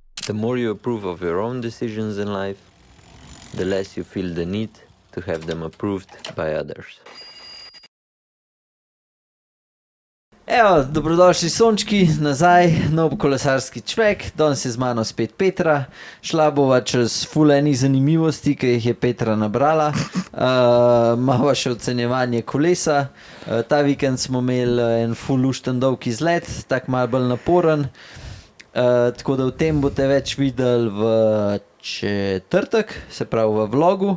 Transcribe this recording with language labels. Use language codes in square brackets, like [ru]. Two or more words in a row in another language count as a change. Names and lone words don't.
[en] The more you approve of your own decisions in life, the less you feel the need to have them approved by others. [sl] Evo, dobrodošli sončki, nazaj, nov kolesarski čvek, danes je z mano spet Petra, šla bova čez ful enih zanimivosti, ki jih je Petra nabrala, malo še ocenjevanje kolesa, ta vikend smo imeli en ful lušten dolg izlet, tak malo bolj naporen, tako da v tem boste več videli v četrtek, se pravi v vlogu.